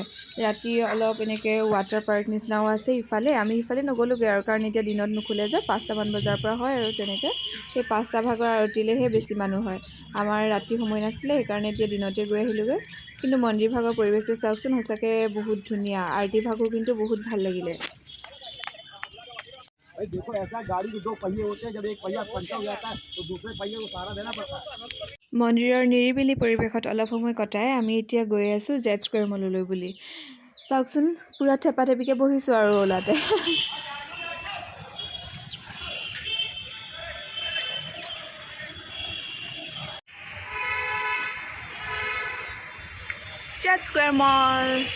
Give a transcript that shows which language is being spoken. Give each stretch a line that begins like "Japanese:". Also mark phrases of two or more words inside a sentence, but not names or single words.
Assamese: ৰাতি অলপ এনেকৈ ৱাটাৰ পাৰ্ক নিচিনাও আছে ইফালে। আমি সিফালে নগ'লোগৈ আৰু, কাৰণ এতিয়া দিনত নুখুলে যে, 5টামান বজাৰ পৰা হয় আৰু তেনেকৈ। সেই 5টা ভাগৰ আৰতিলৈহে বেছি মানুহ হয়। আমাৰ ৰাতি সময় নাছিলে, সেইকাৰণে এতিয়া দিনতে গৈ আহিলোগৈ। কিন্তু মন্দিৰ ভাগৰ পৰিৱেশটো চাওকচোন, সঁচাকৈ বহুত ধুনীয়া। আৰতি ভাগো কিন্তু বহুত ভাল লাগিলে।
Hindi: देखो ऐसा गाड़ी के दो पहिए होते हैं, जब एक पहिया पंचर हो जाता है तो दूसरे पहिए को सहारा देना पड़ता है।
Assamese: মন্দিৰৰ নিৰিবিলি পৰিৱেশত অলপ সময় কটাই আমি এতিয়া গৈ আছোঁ জেড স্কুৱেৰ মললৈ বুলি। চাওকচোন, পূৰা থেপাথেপিকৈ বহিছোঁ আৰু ওলাতে। জেড স্কুৱেৰ মল।